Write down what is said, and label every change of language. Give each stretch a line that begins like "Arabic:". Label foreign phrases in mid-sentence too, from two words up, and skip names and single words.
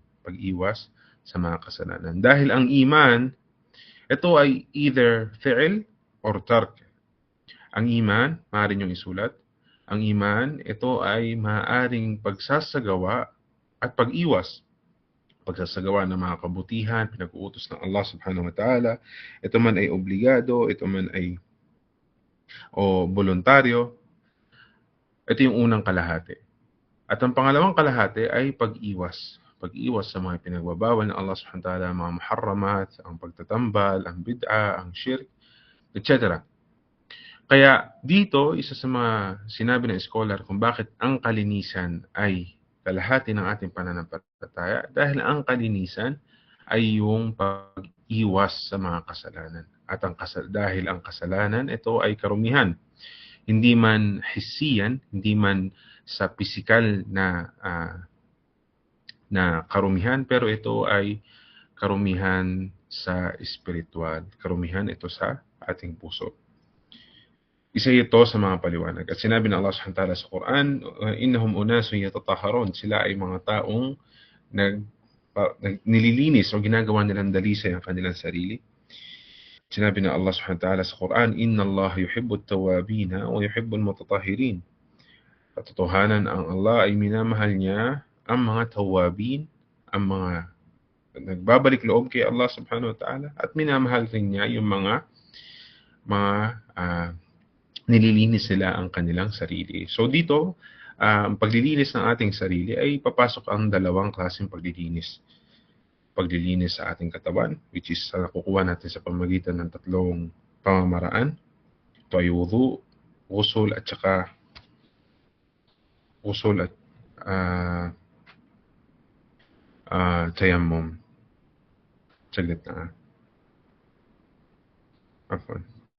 Filipino: Pag-iwas sa mga kasalanan. Dahil ang iman, ito ay either fi'l or tark. Ang iman, maaari niyong isulat. Ang iman, ito ay maaaring pagsasagawa at pag-iwas. Pagsasagawa ng mga kabutihan, pinag-uutos ng Allah
Arabic: سبحانه وتعالى.
Filipino: Ito man ay obligado, ito man ay voluntaryo. Ito yung unang kalahati. At ang pangalawang kalahati ay pag-iwas. Pag-iwas sa mga pinagbabawal ng Allah
Arabic: سبحانه وتعالى,
Filipino: mga muharramat, ang pagtatambal, ang bid'a, ang shirk, etc. Kaya dito, isa sa mga sinabi ng scholar kung bakit ang kalinisan ay kalahati ng ating pananampalataya, dahil ang kalinisan ay yung pag-iwas sa mga kasalanan. At dahil ang kasalanan, ito ay karumihan. Hindi man hisiyan, hindi man sa pisikal na karumihan, pero ito ay karumihan sa espiritual. Karumihan ito sa ating puso. Isa ito sa mga paliwanag. At sinabi ng Allah
Arabic: سبحانه وتعالى
Filipino: sa Quran,
Arabic: إنهم أناس يتطهرون,
Filipino: sila ay mga taong nililinis o ginagawa nilang dalisay ang kanilang sarili. Sinabi ng Allah
Arabic: سبحانه وتعالى
Filipino: sa Quran,
Arabic: إن الله يحب التوابين ويحب المتطهرين.
Filipino: Katotohanan, ang Allah ay minamahal niya ang mga tawabin, ang mga nagbabalik loob kay Allah
Arabic: سبحانه وتعالى,
Filipino: at minamahal rin niya yung mga nililinis sila ang kanilang sarili. So dito, ang paglilinis ng ating sarili ay papasok ang dalawang klaseng paglilinis. Paglilinis sa ating katawan,
English: which is
Filipino: nakukuha natin sa pamamagitan ng tatlong pamamaraan. Ito ay wudu, ghusl at saka tayammum. Saglit na. Afwan.